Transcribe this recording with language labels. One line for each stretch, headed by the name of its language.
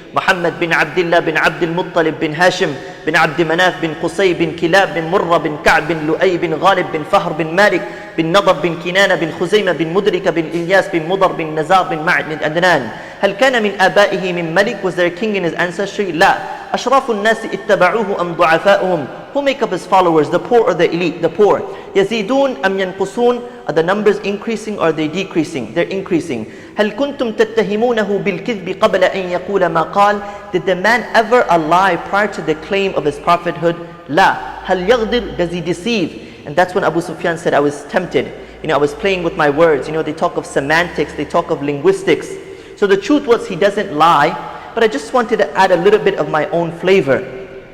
English: Muhammad bin Abdullah bin Abdul Muttalib bin Hashim bin Abd Manaf bin Qusay bin Kilab bin Murra bin Ka'b bin Lu'ay bin Ghalib bin Fahr bin Malik bin Nadab bin Kinana bin Khuzaymah bin Mudrika bin Ilyas bin Mudar bin Nazar bin Ma'ad bin Adnan.
Arabic: هل كان من آبائه من ملك?
English: Was there a king in his ancestry?
Arabic: لا. أشراف الناس اتبعوه أم ضعفاؤهم?
English: Who make up his followers, the poor or the elite? The poor.
Arabic: يزيدون أم ينقصون?
English: Are the numbers increasing or are they decreasing? They're increasing.
Arabic: هل كنتم تتهمونه بالكذب قبل أن يقول ما قال?
English: Did the man ever lie prior to the claim of his prophethood?
Arabic: لا. هل يغدر?
English: Does he deceive? And that's when Abu Sufyan said, I was tempted. I was playing with my words. They talk of semantics, they talk of linguistics. So the truth was, he doesn't lie, but I just wanted to add a little bit of my own flavor.